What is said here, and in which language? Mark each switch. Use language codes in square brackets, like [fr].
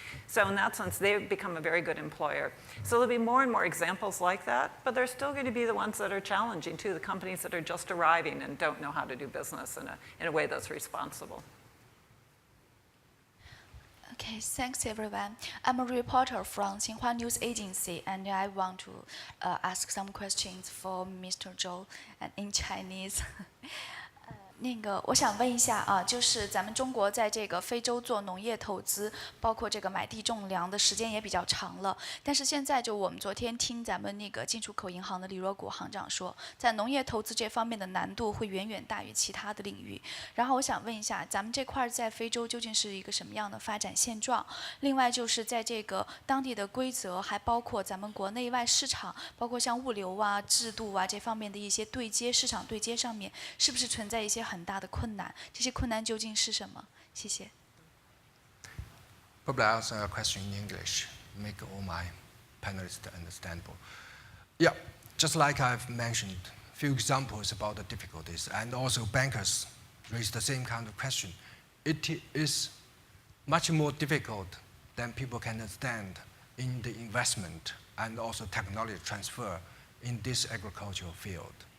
[en] So in that sense, they've become a very good employer. So there'll be more and more examples like that, but there's still going to be the ones that are challenging too, the companies that are just arriving and don't know how to do business in a way that's responsible. Okay, thanks everyone. I'm a reporter from Xinhua News Agency, and I want to ask some questions for Mr. Zhou and in Chinese. [zh] 我想问一下啊，就是咱们中国在这个非洲做农业投资，包括这个买地种粮的时间也比较长了。但是现在就我们昨天听咱们那个进出口银行的李若谷行长说，在农业投资这方面的难度会远远大于其他的领域。然后我想问一下，咱们这块在非洲究竟是一个什么样的发展现状？另外就是在这个当地的规则，还包括咱们国内外市场，包括像物流啊、制度啊这方面的一些对接、市场对接上面，是不是存在一些很大的困难？这些困难究竟是什么？谢谢。 [en] Probably I'll answer a question in English, make all my panelists understandable. Yeah, just like I've mentioned, a few examples about the difficulties, and also bankers raise the same kind of question. It is much more difficult than people can understand in the investment and also technology transfer in this agricultural field.